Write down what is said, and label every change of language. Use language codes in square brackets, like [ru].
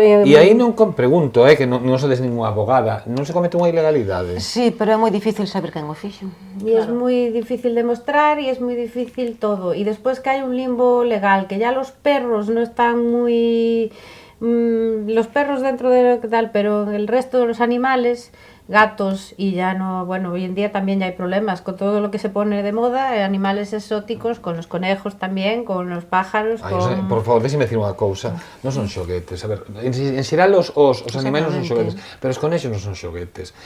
[gl] E aí non pregunto, que non sodes ninguna abogada, non se comete unha ilegalidade? Sí, pero é moi difícil saber quen o fixo. [es] Y es muy difícil demostrar y es muy difícil todo. Y después que hay un limbo legal, que ya los perros no están muy... los perros dentro de lo que tal, pero el resto de los animales, gatos y ya no... Bueno, hoy en día también ya hay problemas con todo lo que se pone de moda, animales exóticos, con los conejos también, con los pájaros, con... [gl] Por favor, déxeme decir unha cousa, non son xoguetes, a ver, en xeral os animais non son xoguetes, pero os conexos non son xoguetes.